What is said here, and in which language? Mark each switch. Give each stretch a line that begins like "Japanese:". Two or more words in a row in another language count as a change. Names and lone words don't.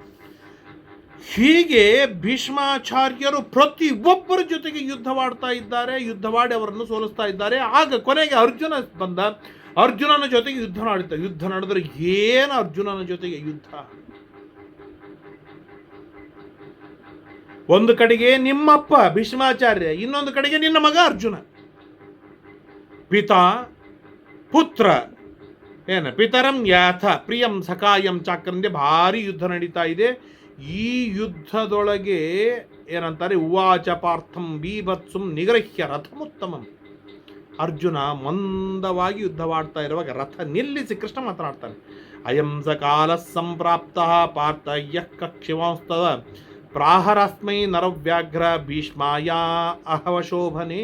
Kannada: ಹೀಗೆ ಭೀಷ್ಮಾಚಾರ್ಯರು ಪ್ರತಿ ಒಬ್ಬರ ಜೊತೆಗೆ ಯುದ್ಧವಾಡ್ತಾ ಇದ್ದಾರೆ, ಯುದ್ಧವಾಡಿ ಅವರನ್ನು ಸೋಲಿಸ್ತಾ ಇದ್ದಾರೆ. ಆಗ ಕೊನೆಗೆ ಅರ್ಜುನ ಬಂದ, ಅರ್ಜುನನ ಜೊತೆಗೆ ಯುದ್ಧ ನಡೆದರೆ ಏನು ಅರ್ಜುನನ ಜೊತೆಗೆ ಯುದ್ಧ? ಒಂದು ಕಡೆಗೆ ನಿಮ್ಮಪ್ಪ ಭೀಷ್ಮಾಚಾರ್ಯ, ಇನ್ನೊಂದು ಕಡೆಗೆ ನಿನ್ನ ಮಗ ಅರ್ಜುನ.
Sanskrit: ಪಿತಾ ಪುತ್ರ ಪಿತರಂ ಯಾಥ ಪ್ರಿಯಂ ಸಖಾಯಂ ಚಾಕ್ರಂದೆ
Kannada: ಭಾರಿ ಯುದ್ಧ ನಡೀತಾ ಇದೆ. ಈ ಯುದ್ಧದೊಳಗೆ ಏನಂತಾರೆ
Sanskrit: ಉವಾಚ ಪಾರ್ಥಂ ಬೀಭತ್ಸುಂ ನಿಗ್ರಹ್ಯ ರಥಮುತ್ತಮಂ.
Kannada: ಅರ್ಜುನ ಮಂದವಾಗಿ ಯುದ್ಧವಾಡ್ತಾ ಇರುವಾಗ ರಥ ನಿಲ್ಲಿಸಿ ಕೃಷ್ಣ ಮಾತನಾಡ್ತಾನೆ.
Sanskrit: ಅಯಂ ಸ ಕಾಲ ಸಂಪ್ರಾಪ್ತ ಪಾರ್ಥ ಯಃ ಕಕ್ಷಿವಾಂಸ್ತವ ಪ್ರಾಹರಸ್ಮೈ ನರವ್ಯಾಘ್ರ ಭೀಷ್ಮಾಯ ಅಹವಶೋಭನೆ.